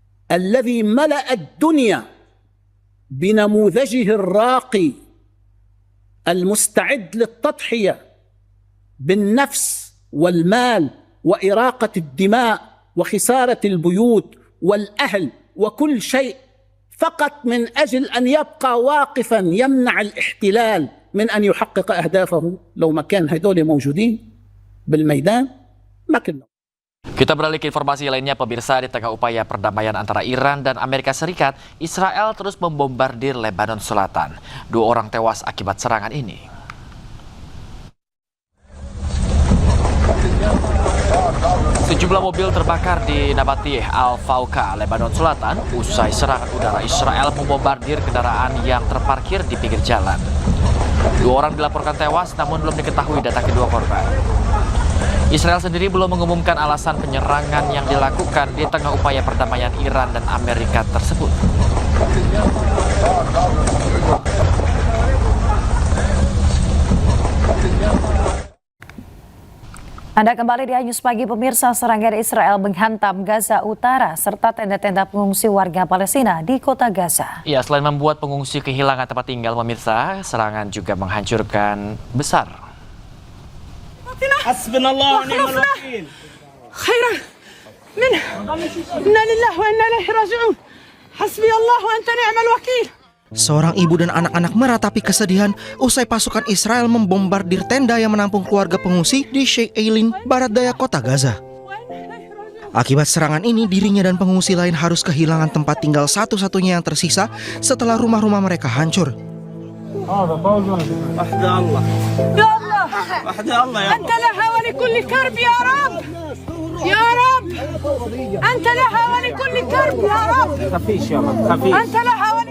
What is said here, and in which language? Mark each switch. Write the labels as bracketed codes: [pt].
[ar] الذي ملأ الدنيا بنموذجه الراقي المستعد للتضحية بالنفس والمال وإراقة الدماء وخسارة البيوت والأهل وكل شيء، فقط من أجل أن يبقى واقفا يمنع الاحتلال من أن يحقق أهدافه، لو ما كان هدول موجودين بالميدان ما كنا. [id] Kita beralih ke informasi lainnya, pemirsa. Di tengah upaya perdamaian antara Iran dan Amerika Serikat, Israel terus membombardir Lebanon Selatan. 2 orang tewas akibat serangan ini. Sejumlah mobil terbakar di Nabatih Al-Fauqa, Lebanon Selatan, usai serangan udara Israel membombardir kendaraan yang terparkir di pinggir jalan. 2 orang dilaporkan tewas, namun belum diketahui data kedua korban. Israel sendiri belum mengumumkan alasan penyerangan yang dilakukan di tengah upaya perdamaian Iran dan Amerika tersebut. Anda kembali di News Pagi, pemirsa. Serangan Israel menghantam Gaza Utara serta tenda-tenda pengungsi warga Palestina di kota Gaza. Ya, selain membuat pengungsi kehilangan tempat tinggal, pemirsa, serangan juga menghancurkan besar. [ar] حسبنا الله ونعم الوكيل خيرا منه إنا لله وإنا إليه راجعون حسبي الله وأنت نعم الوكيل. [id] Seorang ibu dan anak-anak meratapi kesedihan usai pasukan Israel membombardir tenda yang menampung keluarga pengungsi di Sheikh Eileen, barat daya kota Gaza. Akibat serangan ini, dirinya dan pengungsi lain harus kehilangan tempat tinggal satu-satunya yang tersisa setelah rumah-rumah mereka hancur. [ar] أنت لها ولكل كرب يا رب يا رب أنت لها ولكل كرب يا رب أنت لها.